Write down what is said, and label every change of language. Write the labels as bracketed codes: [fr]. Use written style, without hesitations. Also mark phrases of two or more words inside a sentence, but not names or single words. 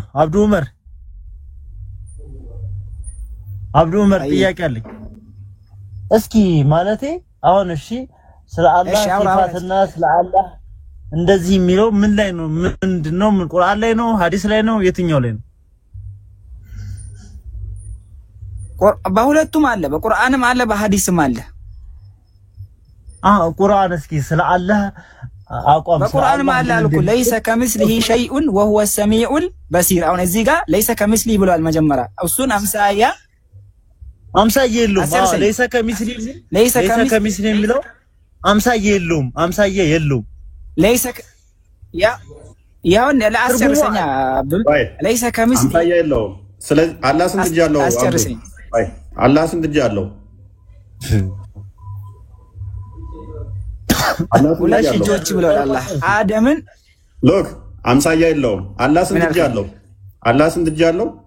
[am] አብዱ ዑመር ጥያቄ አለኝ። እስኪ ማለቴ አሁን እሺ ስለ አላህ ሲፋትና ስለ አላህ እንደዚህ የሚለው ምን ላይ ነው? ምንድነው? ምን ቁርአን ላይ ነው? ሐዲስ ላይ ነው? የትኛው ላይ ነው? በሁለቱም አለ። በቁርአንም አለ በሐዲስም አለ። ቁርአን እስኪ ስለ አላህ አቋም በቁርአንም አለ አልኩ [ar] ليس كمثله شيء وهو السميع البصير። [am] አሁን እዚህ ጋር [ar] ليس كمثله [am] ብሏል መጀመሪያ። እሱን አምሳያ የለውም። [ar] ليس كمثله [am] የሚለው አምሳያ የለውም። ليس ያውን ለአስጨርሰኛ አብዱል [ar] ليس كمثله [am] አምሳያ የለውም። ስለዚህ አላህ ስንት እጅ አለው? አላህ ስንት እጅ አለው? ሁለት እጆች ብሏል አላህ አደምን ሎክ አምሳያ የለውም። አላህ ስንት እጅ አለው?